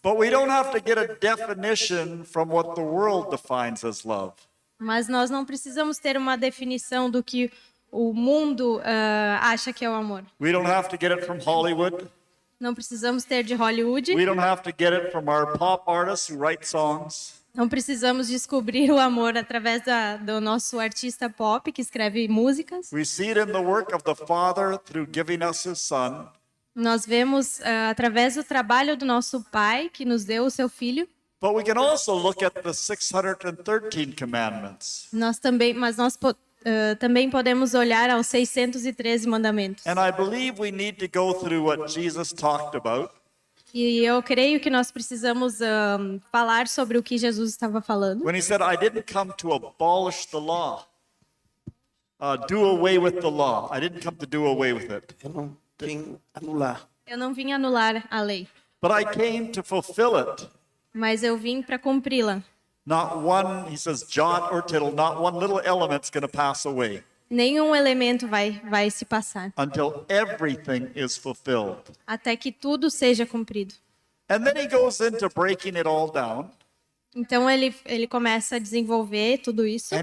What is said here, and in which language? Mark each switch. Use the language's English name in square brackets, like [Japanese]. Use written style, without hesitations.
[English] But we don't have to get a definition from what the world defines as love. [Portuguese] Mas nós não precisamos ter uma definição do que o mundo acha que é o amor. [English] We don't have to get it from Hollywood. [Portuguese] Não precisamos ter de Hollywood. [English] We don't have to get it from our pop artists who write songs. [Portuguese] Não precisamos descobrir o amor através do nosso artista pop que escreve músicas. [English] We see it in the work of the Father through giving us His Son. [Portuguese] Nós vemos através do trabalho do nosso Pai que nos deu o seu Filho. [English] But we can also look at the 613 commandments. [Portuguese] Nós também podemos olhar aos 613 mandamentos. [English] And I believe we need to go through what Jesus talked about. [Portuguese] E eu creio que nós precisamos falar sobre o que Jesus estava falando. [English] When He said, I didn't come to abolish the law, do away with the law. I didn't come to do away with it. [Portuguese] Eu não vim anular. Eu não vim anular a lei, [English] But I came to fulfill it. [Portuguese] mas eu vim para cumpri-la. [English] Not one, He says, jot or tittle, not one little element's going to pass away [Portuguese] Nenhum elemento vai se passar, [English] until everything is fulfilled. [Portuguese] até que tudo seja cumprido. [English] And then He goes into breaking it all down. [Portuguese] Então ele começa a desenvolver tudo isso.